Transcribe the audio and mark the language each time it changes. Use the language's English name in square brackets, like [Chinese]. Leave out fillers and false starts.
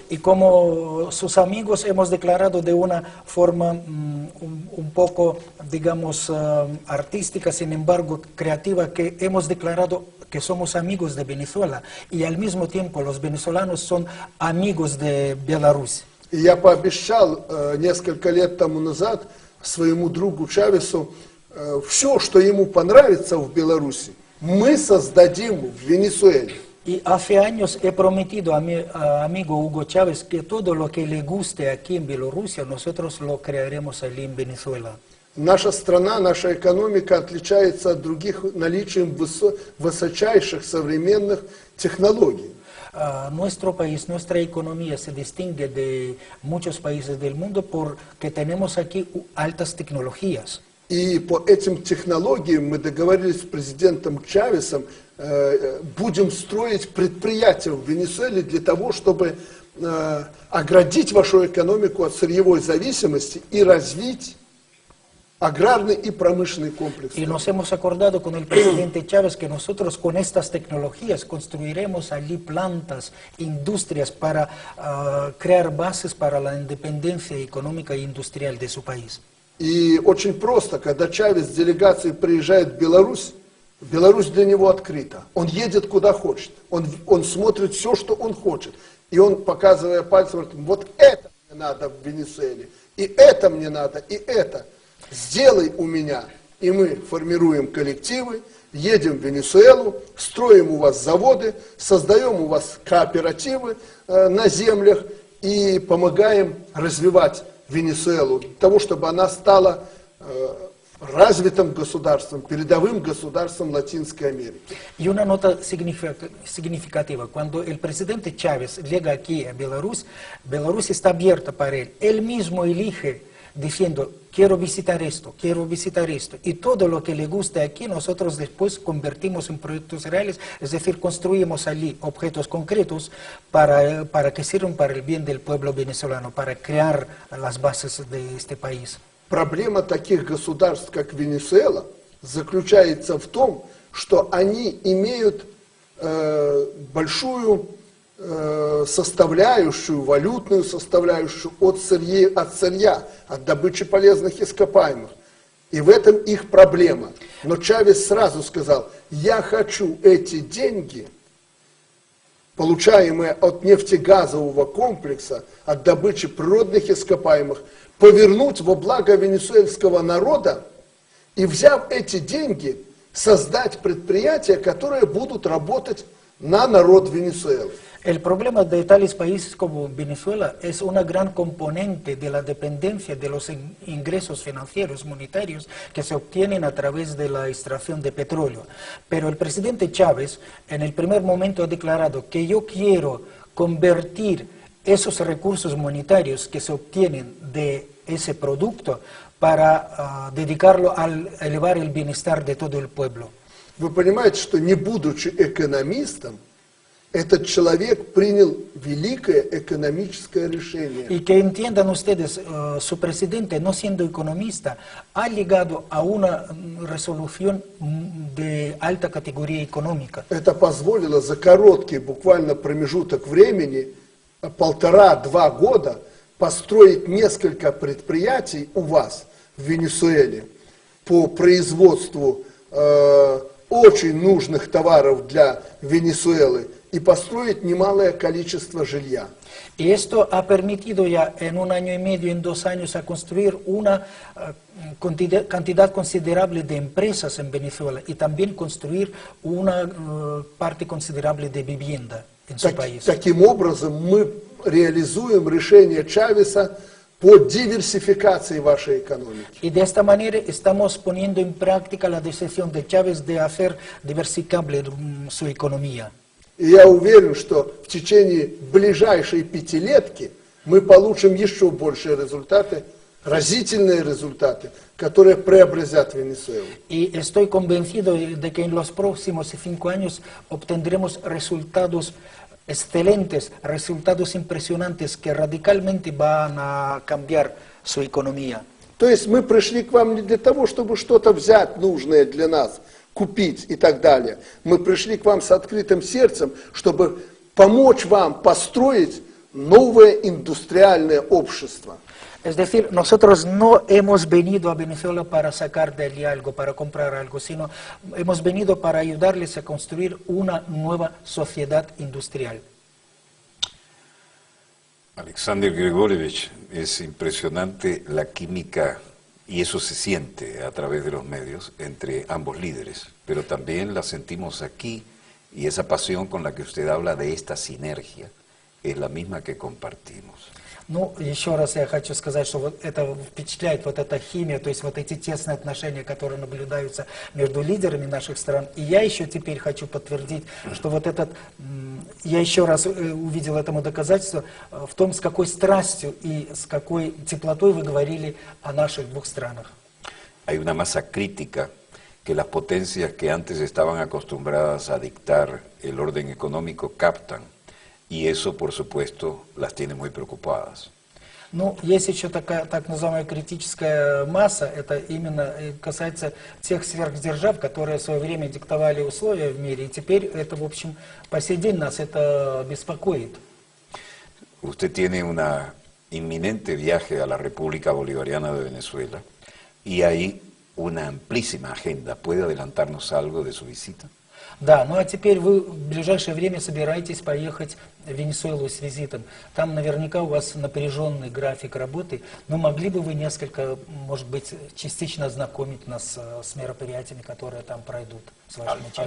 [Spanish] Y como sus amigos hemos declarado de una forma un poco, digamos, artística, sin embargo, creativa, que hemos declarado que somos amigos de Venezuela y al mismo tiempo los venezolanos son amigos de Belarus. [Russian] И я пообещал несколько лет тому назад своему другу Чавесу, все, что ему понравится в Беларуси, мы создадим в Венесуэле. [Spanish] Y hace años he prometido a mi amigo Hugo Chávez que todo lo que le guste aquí en Bielorrusia, nosotros lo crearemos allí en Venezuela. [Russian] Наша страна, наша экономика отличается от других наличием высочайших современных технологий. [Spanish] Nuestro país, nuestra economía se distingue de muchos países del mundo porque tenemos aquí altas tecnologías. [Russian] И по этим технологиям мы договорились с президентом Чавесом, будем строить предприятия в Венесуэле для того, чтобы оградить вашу экономику от сырьевой зависимости и развить agrarный и промышленный комплекс. [Spanish] Y nos hemos acordado con el presidente Chávez que nosotros con estas tecnologías construiremos allí plantas, industrias para crear bases para la independencia económica e industrial de su país. [Russian] И очень просто, когда Чавес с делегацией приезжает в Беларусь, Беларусь для него открыта. Он едет куда хочет, он смотрит все, что он хочет. И он, показывая пальцем, говорит, вот это мне надо в Венесуэле, и это мне надо, и это. Сделай у меня. И мы формируем коллективы, едем в Венесуэлу, строим у вас заводы, создаем у вас кооперативы на землях и помогаем развивать Венесуэлу, для того, чтобы она stала развитым государством, передовым государством Латинской Америки. [Spanish] Y una nota significativa, cuando el presidente Chávez llega aquí a Belarus, Belarus está abierta para él. Él mismo elige diciendo, quiero visitar esto, y todo lo que le guste aquí nosotros después convertimos en proyectos reales, es decir, construimos allí objetos concretos para que sirvan para el bien del pueblo venezolano, para crear las bases de este país. [Russian] Проблема таких государств, как Венесуэла, заключается в том, что они имеют большую составляющую, валютную составляющую от сырья, от добычи полезных ископаемых. И в этом их проблема. Но Чавес сразу сказал: я хочу эти деньги, получаемые от нефтегазового комплекса, от добычи природных ископаемых, повернуть во благо венесуэльского народа и, взяв эти деньги, создать предприятия, которые будут работать на народ Венесуэлы. [Spanish] El problema de tales países como Venezuela es una gran componente de la dependencia de los ingresos financieros monetarios que se obtienen a través de la extracción de petróleo. Pero el presidente Chávez en el primer momento ha declarado que yo quiero convertir esos recursos monetarios que se obtienen de ese producto para dedicarlo a elevar el bienestar de todo el pueblo. [Russian] Вы понимаете, что не будучи экономистом, этот человек принял великое экономическое решение. [Spanish] Y que entiendan ustedes, su presidente, no siendo economista, ha llegado a una resolución de alta categoría económica. [Russian] Это позволило за короткий буквально промежуток времени, 1,5-2 года, построить несколько предприятий у вас в Венесуэле по производству очень нужных товаров для Венесуэлы и построить немалое количество жилья. [Spanish] Y esto ha permitido ya en 1 año y medio, en 2 años, a construir una cantidad considerable de empresas en Venezuela y también construir una parte considerable de vivienda en su país. [Russian] Таким образом, мы реализуем решение Чавеса по диверсификации вашей экономики. [Spanish] Y de esta manera estamos poniendo en práctica la decisión de Chávez de hacer diversificable su economía. [Russian] И я уверен, что в течение ближайшей пятилетки мы получим еще большие результаты, разительные результаты, которые преобразят Венесуэлу. [Spanish] Y estoy convencido de que en los próximos 5 años obtendremos resultados excelentes, resultados impresionantes que radicalmente van a cambiar su economía. [Russian] То есть мы пришли к вам не для того, чтобы что-то взять нужное для нас, купить и так далее. Мы пришли к вам с открытым сердцем, чтобы помочь вам построить новое индустриальное общество. [Spanish] Es decir, nosotros no hemos venido a Venezuela para sacar de allí algo, para comprar algo, sino hemos venido para ayudarles a construir una nueva sociedad industrial. Alexander Grigorievich, es impresionante la química, y eso se siente a través de los medios, entre ambos líderes, pero también la sentimos aquí, y esa pasión con la que usted habla de esta sinergia es la misma que compartimos. [Russian] Ну, еще раз я хочу сказать, что вот это впечатляет, вот эта химия, то есть вот эти тесные отношения, которые наблюдаются между лидерами наших стран. И я еще теперь хочу подтвердить, что вот этот, я еще раз увидел этому доказательство в том, с какой страстью и с какой теплотой вы говорили о наших двух странах. [Spanish] Hay una masa crítica que las potencias que antes estaban acostumbradas a dictar el orden económico captan. Y eso, por supuesto, las tiene muy preocupadas. [Russian] Ну, есть еще такая так называемая критическая масса, это именно касается тех сверхдержав, которые в свое время диктовали условия в мире, и теперь это, в общем, по сей день нас это беспокоит. [Spanish] Usted tiene un inminente viaje a la República Bolivariana de Venezuela y hay una amplísima agenda. ¿Puede adelantarnos algo de su visita? [Russian] Да, ну а теперь вы в ближайшее время собираетесь поехать в Венесуэлу с визитом. Там наверняка у вас напряженный график работы, но могли бы вы несколько, может быть, частично ознакомить нас с мероприятиями, которые там пройдут с вашим участием?